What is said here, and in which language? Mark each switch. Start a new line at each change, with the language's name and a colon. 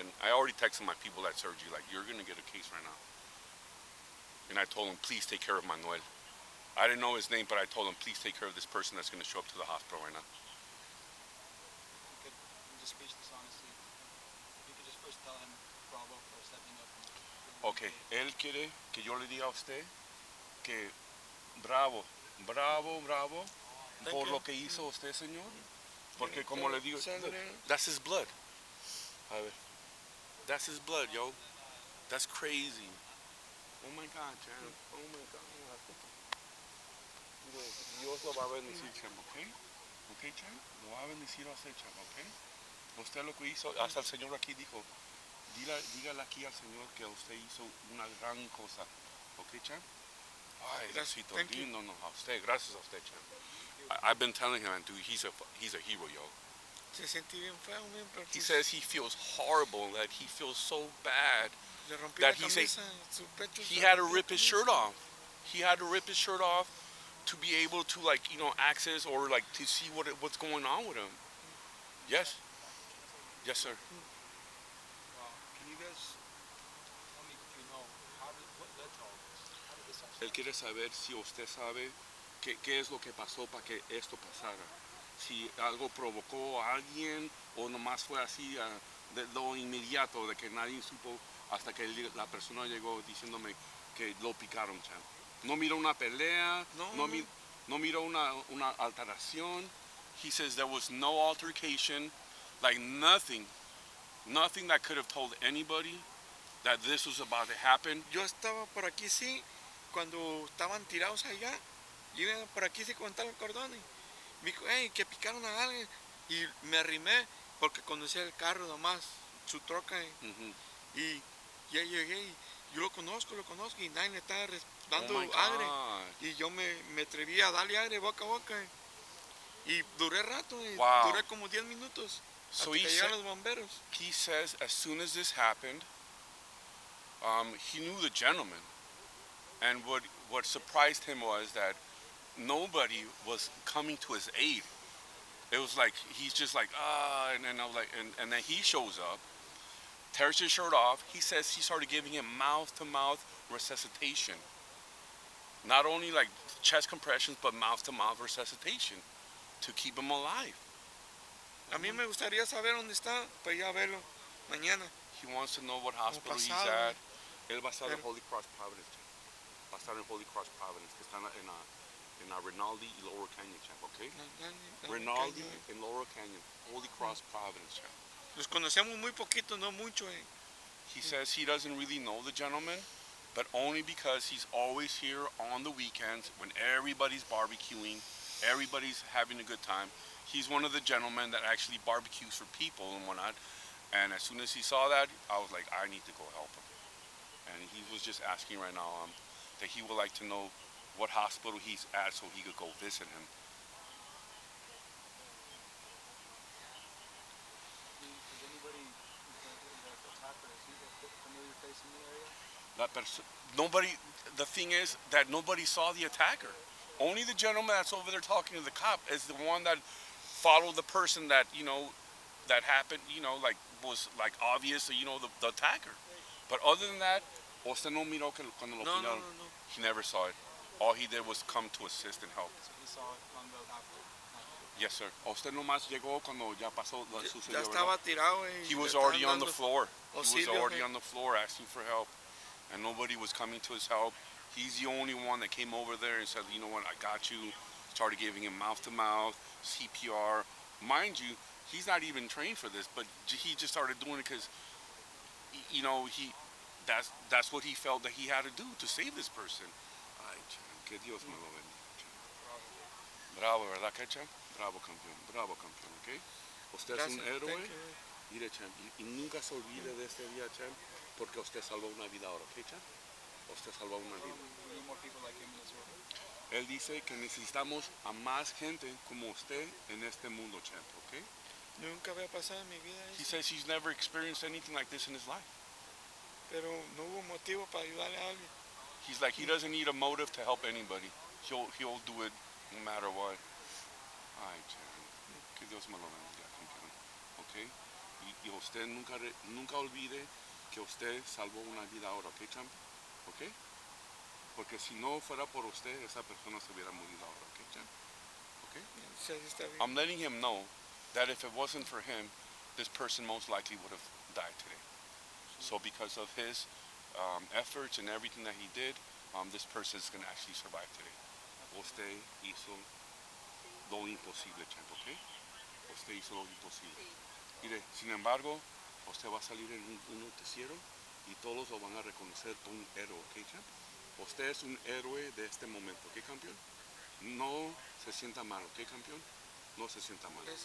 English: And I already texted my people at surgery, like, you're going to get a case right now. And I told him, please take care of Manuel. I didn't know his name, but I told him, please take care of this person that's going to show up to the hospital right now. You could, I'm just speechless, honestly. You could just first tell him bravo for stepping up.
Spanish: Ok, él quiere que yo le diga a usted que bravo, bravo, bravo por lo que hizo usted, señor. Porque como le digo,
English: that's his blood.
Spanish: A ver,
English: that's his blood, yo. That's crazy. Oh my God, champ. Oh my God.
Spanish: Dios lo va a bendecir, champ, ¿ok? ¿Ok, champ? Lo va a bendecir a usted, champ, ¿ok? Usted lo que hizo, hasta el Señor aquí dijo, dígale aquí al Señor que usted hizo una gran cosa. ¿Ok, champ? Ay, Diosito lindo, no, a usted, gracias a usted, champ.
English: I've been telling him, dude, he's a hero, yo.
Spanish: Se siente bien feo, man, pero
English: He
Spanish: pues,
English: says he feels horrible, that he feels so bad
Spanish: le rompí
English: that
Spanish: la
English: he's
Spanish: camisa, su pecho
English: he had to
Spanish: rompió
English: rip
Spanish: la
English: his shirt off. He had to rip his shirt off to be able to, like, you know, access or like to see what's going on with him. Yes. Yes, sir. Wow. Can you guys tell me if you know what led to all this? How did this all
Spanish: quiere saber si usted sabe qué es lo que pasó para que esto pasara. Si algo provocó a alguien o nomás fue así de lo inmediato, de que nadie supo hasta que la persona llegó diciéndome que lo picaron, champ. No miró una pelea, no miró una alteración.
English: He says there was no altercation, like nothing that could have told anybody that this was about to happen.
Spanish: Yo estaba por aquí, sí, cuando estaban tirados allá. Yo iba por aquí, sí, con el cordón. Y me dijo, hey, que picaron a alguien. Y me arrimé porque conducía el carro nomás, su troca. Y ya llegué y yo lo conozco. Y nadie le estaba dando aire. Y yo me atreví a darle aire boca a boca. Y duré rato,
English: Wow.
Spanish: duré como 10 minutos.
English: So
Spanish: hasta que llegaron los bomberos.
English: he says as soon as this happened, he knew the gentleman. And what surprised him was that nobody was coming to his aid. It was like, he's just like, and then I was like, and then he shows up, tears his shirt off. He says he started giving him mouth-to-mouth resuscitation. Not only like chest compressions, but mouth-to-mouth resuscitation to keep him alive.
Spanish: A mí me gustaría saber dónde está para ir a verlo mañana.
English: He wants to know what hospital he's
Spanish: pasado,
English: at.
Spanish: Él va a estar en Holy Cross Providence. Va a estar en Holy Cross Providence, que está en Rinaldi y Lower Canyon, champ, okay?
English: Rinaldi and Lower Canyon, Holy Cross Providence, champ.
Spanish: Los conocemos muy poquito, no mucho.
English: He says he doesn't really know the gentleman, but only because he's always here on the weekends when everybody's barbecuing, everybody's having a good time. He's one of the gentlemen that actually barbecues for people and whatnot. And as soon as he saw that, I was like, I need to go help him. And he was just asking right now that he would like to know what hospital he's at so he could go visit him. Is anybody, the attacker, is he a familiar face in the area? The thing is that nobody saw the attacker. Only the gentleman that's over there talking to the cop is the one that followed the person that, you know, that happened, you know, like was like obvious, you know, the attacker. But other than that,
Spanish: usted no miró que cuando lo pillaron. No.
English: He never saw it. All he did was come to assist and help. So he saw it long ago after. Yes, sir.
Spanish: Usted nomás llegó cuando ya pasó, sucedió, Ya estaba tirado.
English: He was
Spanish: le
English: already
Spanish: estaban
English: on the
Spanish: dando
English: floor. He was
Spanish: auxilio,
English: already on the floor asking for help. And nobody was coming to his help. He's the only one that came over there and said, you know what, I got you. Started giving him mouth-to-mouth, CPR. Mind you, he's not even trained for this, but he just started doing it because, you know, that's what he felt that he had to do to save this person.
Spanish: Ay, champ, que Dios me lo bendiga. Bravo, ¿verdad, que champ? Bravo, campeón, ¿ok? Usted es un héroe. Mire, champ, y nunca se olvide de este día, champ, porque usted salvó una vida ahora, ¿ok, champ? usted salvó una vida.
English: We need more people like him in this world.
Spanish: Él dice que necesitamos a más gente como usted en este mundo, champ, ¿ok? Nunca había pasado en mi vida
English: He
Spanish: eso,
English: says he's never experienced anything like this in his life.
Spanish: pero no hubo motivo para ayudarle a alguien.
English: He's like, he doesn't need a motive to help anybody. He'll do it no matter what.
Spanish: Ay, champ, que Dios me lo bendiga, campeón, ¿ok? Y usted nunca olvide que usted salvó una vida ahora, ¿ok, champ? ¿Ok? Porque si no fuera por usted, esa persona se hubiera morido ahora, ¿ok, champ? ¿Ok? Sí, así está bien.
English: I'm letting him know that if it wasn't for him, this person most likely would have died today. So because of his efforts and everything that he did, this person is going to actually survive today.
Spanish: Usted hizo lo imposible, champ, ¿ok? Usted hizo lo imposible. Mire, sin embargo, usted va a salir en un noticiero y todos lo van a reconocer como un héroe, ¿ok, champ? Usted es un héroe de este momento, ¿ok, campeón? No se sienta mal, ¿ok, campeón? No se sienta mal.